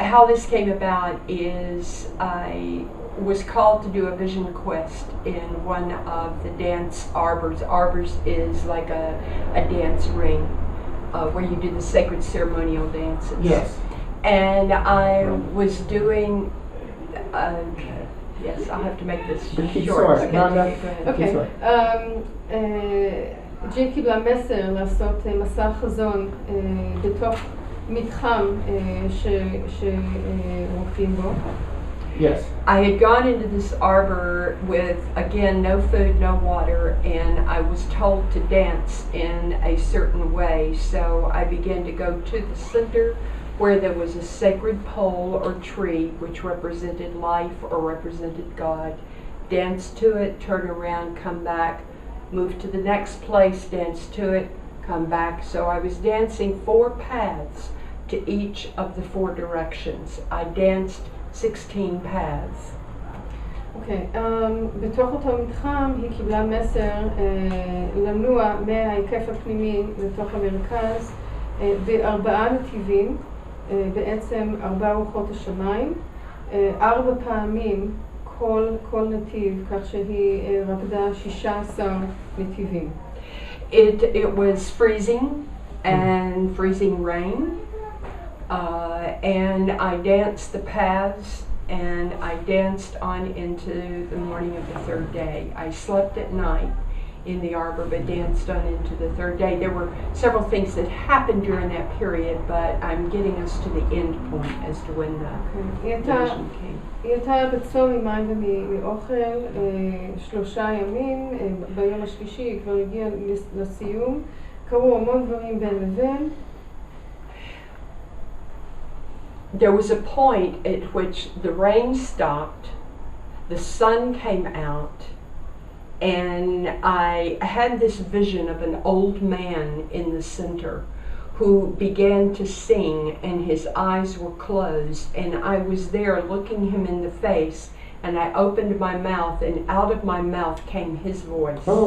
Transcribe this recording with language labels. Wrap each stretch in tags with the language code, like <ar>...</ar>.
<en>How this came about is I was called to do a vision quest in one of the dance arbors. Arbors is like a dance ring where you do the sacred ceremonial dances. Yes. And I was doing... yes, I'll have to make this short. Okay. Okay.</en> <he>ג'ין קיבלה מסר לעשות מסע חזון בתוך מתחם שרוקדים בו.</he> <en>Yes. I had gone into this arbor with, again, no food, no water, and I was told to dance in a certain way. So I began to go to the center where there was a sacred pole or tree which represented life or represented God. Dance to it, turn around, come back, move to the next place, dance to it, come back. So I was dancing 4 paths to each of the 4 directions. I danced 16 paths.</en> <he>אוקיי, בתוך אותו מתחם היא קיבלה מסר לנוע מההיקף הפנימי לתוך המרכז ב4 נתיבים, בעצם 4 רוחות השמיים, 4 פעמים כל נתיב, כך שהיא רקדה 16 נתיבים.</he> <en>It was freezing and freezing rain, and I danced the paths, and I danced on into the morning of the 3rd day. I slept at night in the arbor, but danced on into the third day. There were several things that happened during that period, but I'm getting us to the end point as to when the division came.</en> <he>היא הייתה בצום ממים ומאוכל 3 ימים, ביום השלישי היא כבר הגיעה לסיום, קרו המון דברים בין לבין.</he> <en>There was a point at which the rain stopped, the sun came out, and I had this vision of an old man in the center who began to sing, and his eyes were closed, and I was there looking him in the face, and I opened my mouth, and out of my mouth came his voice.</en>